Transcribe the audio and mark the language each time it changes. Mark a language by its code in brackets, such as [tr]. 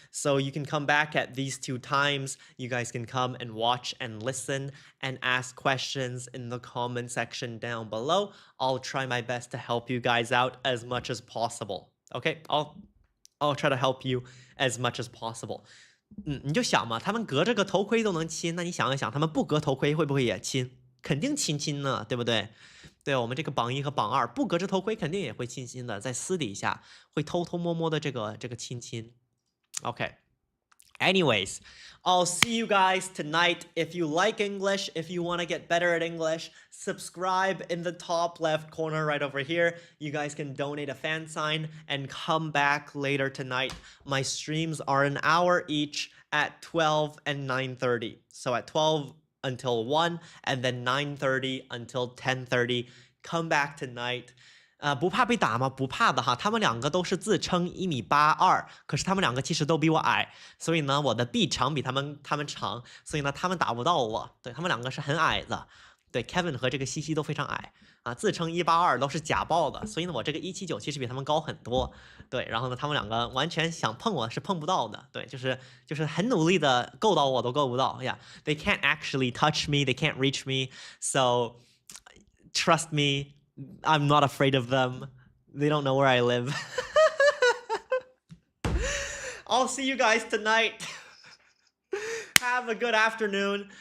[en] So you can come back at these two times. You guys can come and watch and listen and ask questions in the comment section down below. I'll try my best to help you guys out as much as possible. Okay, I'll try to help you as much as possible. [zh] 你就想嘛，他们隔着个头盔都能亲，那你想一想，他们不隔头盔会不会也亲？肯定亲亲呢，对不对？对，我们这个榜1和榜2不隔着头盔肯定也会亲亲的，在私底下会偷偷摸摸的这个亲亲。Okay. [en] Anyways, I'll see you guys tonight. If you like English, if you want to get better at English, subscribe in the top left corner right over here. You guys can donate a fan sign and come back later tonight. My streams are an hour each at 12 and 9:30. So at 12 until 1 and then 9:30 until 10:30. Come back tonight. [zh] 不怕被打吗？不怕的哈，他们两个都是自称1.82米，可是他们两个其实都比我矮，所以呢，我的臂长比他们长，所以呢，他们打不到我。对，他们两个是很矮的。对 ，Kevin 和这个西西都非常矮啊，自称1.82都是假报的，所以呢，我这个1.79其实比他们高很多。对，然后呢，他们两个完全想碰我是碰不到的。对，就是很努力的够到我都够不到。 [en] Yeah, they can't actually touch me, they can't reach me, so trust me. I'm not afraid of them. They don't know where I live. I'll see you guys tonight. Have a good afternoon.